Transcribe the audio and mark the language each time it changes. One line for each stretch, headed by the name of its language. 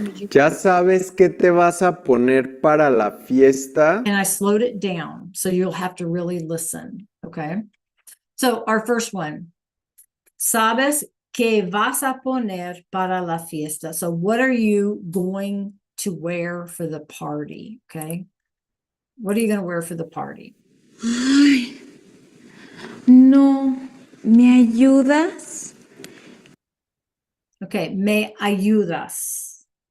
Spanish: ¿Ya sabes qué te vas a poner para la fiesta?
English: And I slowed it down, so you'll have to really listen, okay? So our first one,
Spanish: ¿sabes qué vas a poner para la fiesta?
English: So what are you going to wear for the party, okay? What are you going to wear for the party?
Spanish: Ay, no, ¿me ayudas?
English: Okay,
Spanish: me ayudas.